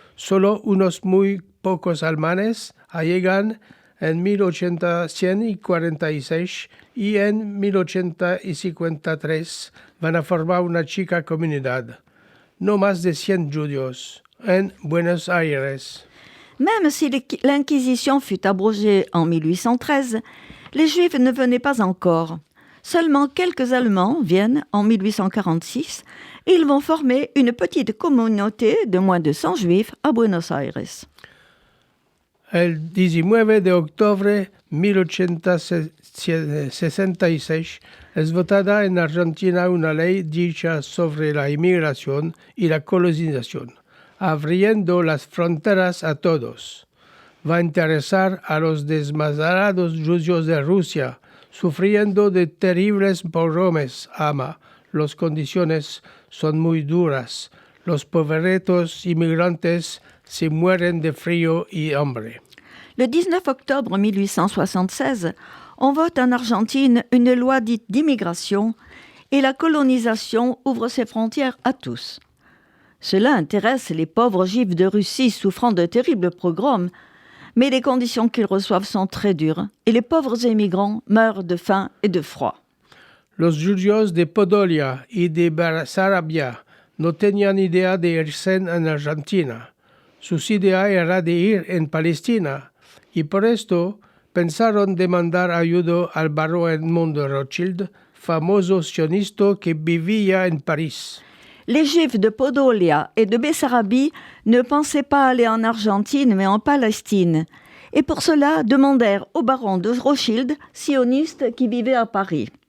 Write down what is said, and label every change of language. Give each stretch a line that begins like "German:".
Ladino: Solo unos muy pocos alemanes llegan en 1846 y en 1853 van a formar una chica comunidad. No más de 100 judíos en Buenos Aires.
French: Même si l'Inquisition fut abrogée en 1813, les Juifs ne venaient pas encore. Seulement quelques Allemands viennent en 1846 et ils vont former une petite communauté de moins de 100 Juifs à Buenos Aires.
Ladino: El 19 de octubre de 1866 es votada en Argentina una ley dicha sobre la inmigración y la colonización, abriendo las fronteras a todos. Va a interesar a los desmascarados judíos de Rusia, sufriendo de terribles pogromes. Las condiciones son muy duras. Los pobretos inmigrantes se mueren de frío y hambre.
French: Le 19 octobre 1876, On vote en Argentine une loi dite d'immigration et la colonisation ouvre ses frontières à tous. Cela intéresse les pauvres juifs de Russie souffrant de terribles pogroms, mais les conditions qu'ils reçoivent sont très dures et les pauvres émigrants meurent de faim et de froid.
Ladino: Los judíos de Podolia y de Sarabia no tenían idea de irse en Argentina. Sus idea era de ir en Palestina, y por esto pensaron demandar ayuda al barón Edmond Rothschild, famoso sionista que vivía en París.
French: Les Juifs de Podolia et de Bessarabie ne pensaient pas aller en Argentine, mais en Palestine. Et pour cela, demandèrent au baron de Rothschild, sioniste qui vivait à Paris.